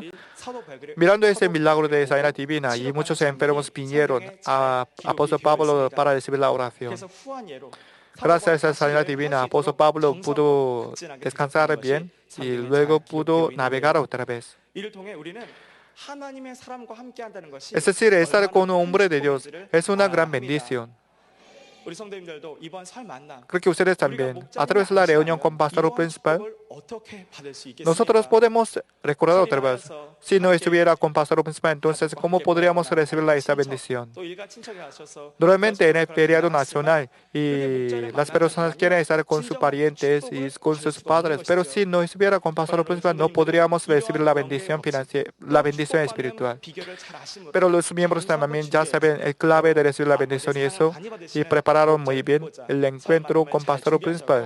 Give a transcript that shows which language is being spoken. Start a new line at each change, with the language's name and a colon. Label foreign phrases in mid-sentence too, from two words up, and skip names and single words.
Spanish: Mirando ese milagro de sanidad divina, y muchos enfermos vinieron a apóstol Pablo para recibir la oración. Gracias a esa sanidad divina, apóstol Pablo pudo descansar bien y luego pudo navegar otra vez. Es decir, estar con un hombre de Dios es una gran bendición.
Korean: 우리 성도님들도 이번 설 만남
Spanish: Creo que ustedes también, a través de la reunión con Pastor Principal,
Korean: 어떻게 받을 수
Spanish: nosotros
Korean: 있겠습니까?
Spanish: podemos recordar otra vez. Si no estuviera con Pastor Principal, entonces, ¿cómo podríamos recibir esta bendición?
Korean: 또 일가 친척이 가셔서
Spanish: Normalmente en el feriado nacional y las personas quieren estar con sus parientes y con sus padres, pero si no estuviera con Pastor Principal, no podríamos recibir la bendición financiera, la bendición espiritual. Pero los miembros también ya saben el clave de recibir la bendición y prepararon muy bien el encuentro con Pastor Principal.